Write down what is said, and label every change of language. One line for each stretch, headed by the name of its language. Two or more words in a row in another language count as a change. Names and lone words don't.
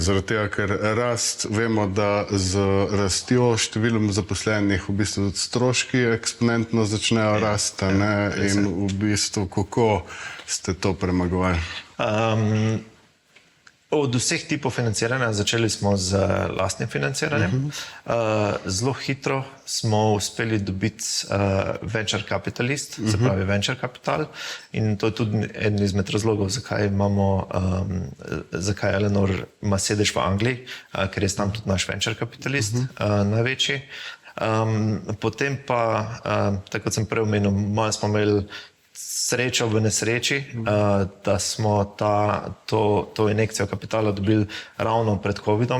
Slovenian: Zaradi tega, ker vemo, da z rastjo številom zaposlenih v bistvu stroški eksponentno začnejo rasti in v bistvu kako ste to premagovali? Od vseh tipov financiranja začeli smo z lastnim financiranjem. Zelo hitro smo uspeli dobiti
English: venture capitalist,
Slovenian: se pravi
English: venture capital,
Slovenian: in to je tudi eden izmed razlogov, zakaj Eleanor ima sedež v Angliji, ker je tam tudi naš
English: venture capitalist
Slovenian: največji. Potem pa, tako kot sem prej omenil, malo smo imeli srečo v nesreči, da smo to injekcijo kapitala dobili ravno pred COVID-om.